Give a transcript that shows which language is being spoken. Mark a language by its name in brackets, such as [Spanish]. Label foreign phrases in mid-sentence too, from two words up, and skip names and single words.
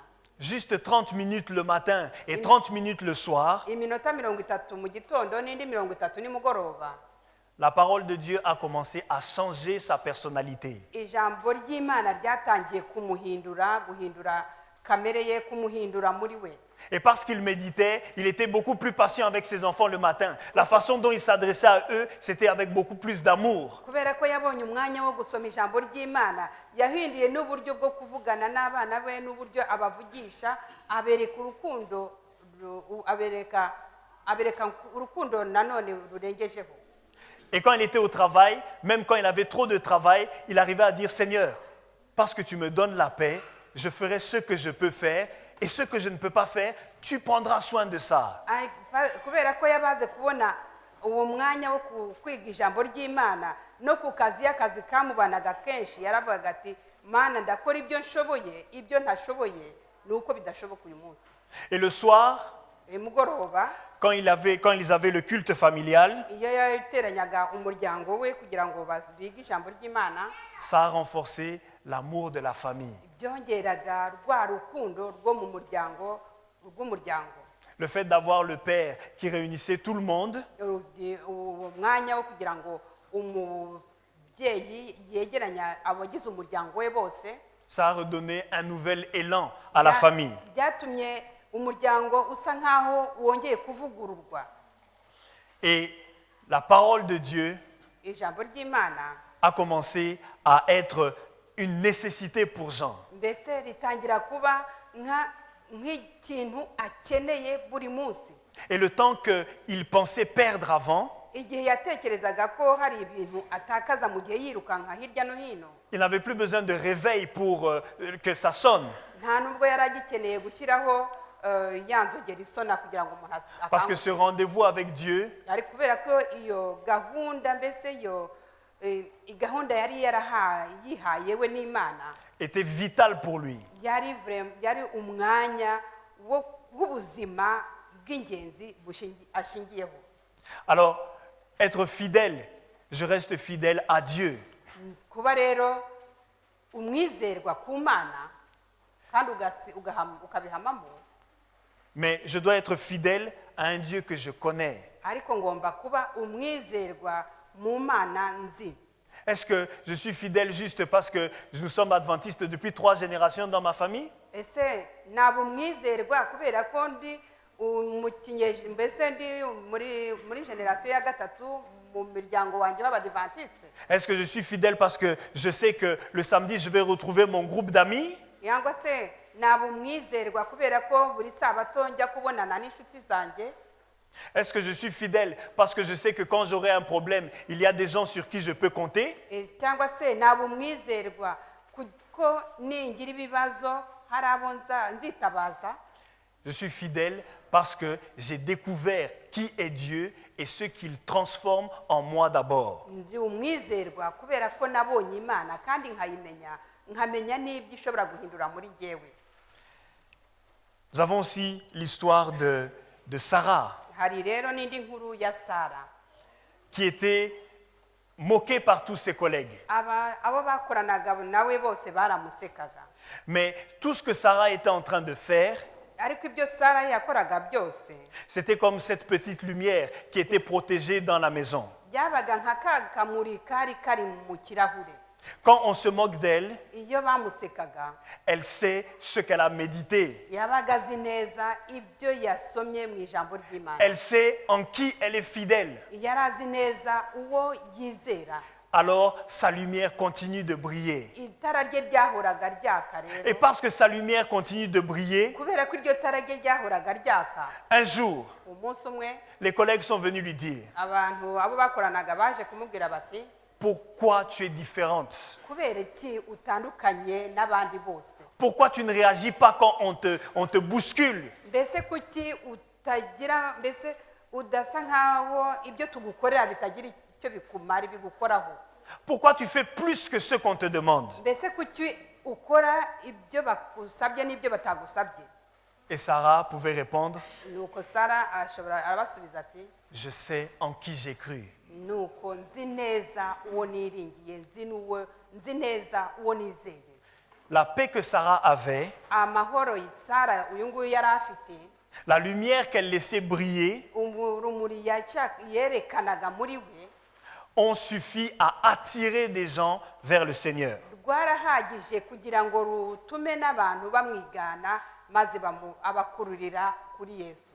[French] juste 30 minutes le matin et 30 minutes le soir, [Kinyarwanda] iminota 30 mu gitondo n'indi 30 nimugoroba, [French] la parole de Dieu a commencé à changer sa personnalité. [Kinyarwanda] ijambo ry'Imana ryatangiye guhindura kamere ye, kumuhindura muri we. [French] Et parce qu'il méditait, il était beaucoup plus patient avec ses enfants le matin. La façon dont il s'adressait à eux, c'était avec beaucoup plus d'amour. [Kinyarwanda] Kubera ko yabonye umwanya wo gusoma ijambo ry'Imana, yahinduye n'uburyo bwo kuvugana n'abana be n'uburyo abavugisha, abereka urukundo, abereka urukundo nanone rurengejeho. [French] Et quand il était au travail, même quand il avait trop de travail, il arrivait à dire, Seigneur, parce que tu me donnes la paix, je ferai ce que je peux faire et ce que je ne peux pas faire, tu prendras soin de ça. [Kinyarwanda] Kubera ko yabaze kubona uwo mwanya wo kwiga ijambo ry'Imana no ku kazi y'akazi kamubanaga kenshi, yaravuga ati Mana ndakora ibyo nshoboye, ibyo ntashoboye nuko bidashoboka uyu munsi. [French] Et le soir, [Kinyarwanda] Mugoroba [French] quand ils avaient le culte familial, [Kinyarwanda] iyo yateranyaga umuryango we kugira ngo bige ijambo ry'Imana, [French] ça a renforcé l'amour de la famille. [Kinyarwanda] byongeraga rwa rukundo rwo mu muryango rw'umuryango. [French] Le fait d'avoir le Père qui réunissait tout le monde, [Kinyarwanda] uwo mwanya wo kugira ngo umubyeyi yegeranya abagize umuryango we bose [French] ça a redonné un nouvel élan à la famille. [Kinyarwanda] byatumye umuryango usa nkaho wongeye kuvugururwa. [French] Et la parole de Dieu [Kinyarwanda] ijambo ry'Imana [French] a commencé à être une nécessité pour Jean. [Kinyarwanda] mbese ritangira kuba nk'ikintu akeneye buri munsi. [French] Et le temps qu'il pensait perdre avant, [Kinyarwanda] igihe yatekerezaga ko hari ibintu atakaza mu gihe yirukanka hirya no hino, [French] il n'avait plus besoin de réveil pour que ça sonne. [Kinyarwanda] nta nubwo yari agikeneye gushyiraho ya nzogera isona kugira ngo umuntu [French] Parce que ce rendez-vous avec Dieu [Kinyarwanda] ari kubera ko iyo gahunda mbese iyo gahunda yari yihaye we n'Imana [French] était vital pour lui. [Kinyarwanda] yari umwanya w'ubuzima bw'ingenzi ashingiyeho. [French] Alors, être fidèle, je reste fidèle à Dieu. [Kinyarwanda] kuba rero umwizerwa ku Mana kandi ukabihamamo, [French] Mais je dois être fidèle à un Dieu que je connais. [Kinyarwanda] ariko ngomba kuba umwizerwa mu Mana nzi. [French] Est-ce que je suis fidèle juste parce que nous sommes adventistes depuis 3 générations dans ma famille? [Kinyarwanda] ese naba umwizerwa kubera ko ndi mbese ndi muri generasiyo ya gatatu mu miryango wanjye w'abadivantiste? [French] Est-ce que je suis fidèle parce que je sais que le samedi je vais retrouver mon groupe d'amis? [Kinyarwanda] cyangwa se naba umwizerwa kubera ko buri sabato njya kubonana n'inshuti zanjye? [French] Est-ce que je suis fidèle parce que je sais que quand j'aurai un problème, il y a des gens sur qui je peux compter? [Kinyarwanda] cyangwa se naba umwizerwa kuko ningira ibibazo hari abo nzitabaza? [French] Je suis fidèle parce que j'ai découvert qui est Dieu et ce qu'il transforme en moi d'abord. [Kinyarwanda] ndi umwizerwa kubera ko nabonye Imana kandi nkamenya n'ibyo ishobora guhindura muri jyewe. [French] Nous avons aussi l'histoire de Sarah, [Kinyarwanda] hari rero n'indi nkuru ya Sara [French] qui était moquée par tous ses collègues. [Kinyarwanda] abo bakoranaga nawe bose baramusekaga, [French] Mais tout ce que Sarah était en train de faire, [Kinyarwanda] ariko ibyo Sara yakoraga byose [French] c'était comme cette petite lumière qui était protégée dans la maison. [Kinyarwanda] byabaga nka ka kamuri kari mu kirahure. [French] Quand on se moque d'elle, [Kinyarwanda] iyo bamusekaga [French] elle sait ce qu'elle a médité. [Kinyarwanda] yabaga azi neza ibyo yasomye mu ijambo ry'Imana, [French] Elle sait en qui elle est fidèle. [Kinyarwanda] yari azi neza uwo yizera. [French] Alors sa lumière continue de briller. [Kinyarwanda] itara rye ryahoraga ryaka [French] Et [Kinyarwanda] rero, [French] parce que sa lumière continue de briller, [Kinyarwanda] kubera ko iryo tara rye ryahoraga ryaka, [French] un jour, [Kinyarwanda] umunsi umwe [French] les collègues sont venus lui dire, [Kinyarwanda] abo bakoranaga baje kumubwira bati, [French] pourquoi tu es différente? [Kinyarwanda] kubera iki utandukanye n'abandi bose? [French] Pourquoi tu ne réagis pas quand on te bouscule? [Kinyarwanda] mbese kuki utagira, mbese udasa nkaho ibyo tugukorera bitagira icyo bigukoraho? [French] Pourquoi tu fais plus que ce qu'on te demande? [Kinyarwanda] mbese kuki ukora ibyo bagusabye n'ibyo batagusabye? [French] Et Sarah pouvait répondre, [Kinyarwanda] nuko Sara arabasubiza ati, [French] je sais en qui j'ai cru. [Kinyarwanda] nuko nzi neza uwo niringiye, nzi neza uwo nizeye. [French] La paix que Sarah avait, [Kinyarwanda] amahoro Sara uyu nguyu yari afite, [French] la lumière qu'elle laissait briller, [Kinyarwanda] urumuri yerekanaga muri we, [French] ont suffi à attirer des gens vers le Seigneur. [Kinyarwanda] rwarahagije kugira ngo rutume n'abantu bamwigana maze abakururira kuri Yesu.